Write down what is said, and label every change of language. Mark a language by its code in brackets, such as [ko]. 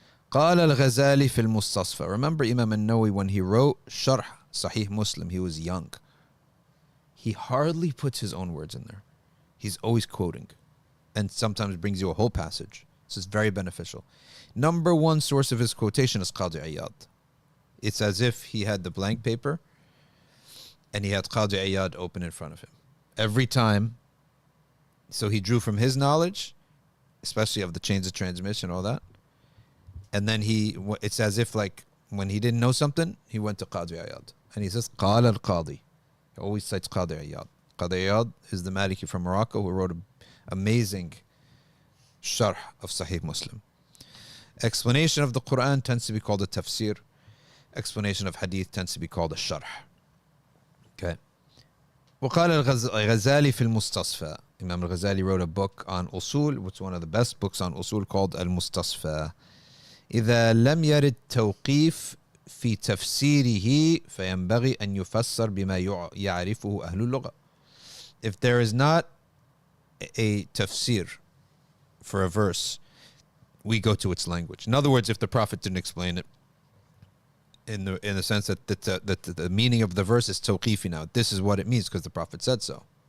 [ar] قال الغزالي في المستصفى. [en] Remember Imam Nawawi, when he wrote Sharh Sahih Muslim, he was young. He hardly puts his own words in there. He's always quoting, and sometimes brings you a whole passage. This is very beneficial. Number one source of his quotation is Qadi Iyad. It's as if he had the blank paper and he had Qadi Iyad open in front of him. Every time. So he drew from his knowledge, especially of the chains of transmission, all that. And then it's as if like when he didn't know something, he went to Qadi Iyad. And he says, [ar] قال القاضي. [en] He always cites Qadi Iyad. Qadi Iyad is the Maliki from Morocco who wrote an amazing sharh of Sahih Muslim. Explanation of the Quran tends to be called a tafsir. Explanation of hadith tends to be called a sharh. Okay. [ar] وقال الغزالي في المستصفى. [en] Imam al-Ghazali wrote a book on usul, which is one of the best books on usul, called Al-Mustasfa. [ar] إذا لم يرد توقيف في تفسيره فينبغي أن يفسر بما يعرفه أهل اللغة. [en] If there is not a tafsir for a verse, we go to its language. In other words, if the Prophet didn't explain it, in the sense that the meaning of the verse is tawqifi now, this is what it means because the Prophet said so.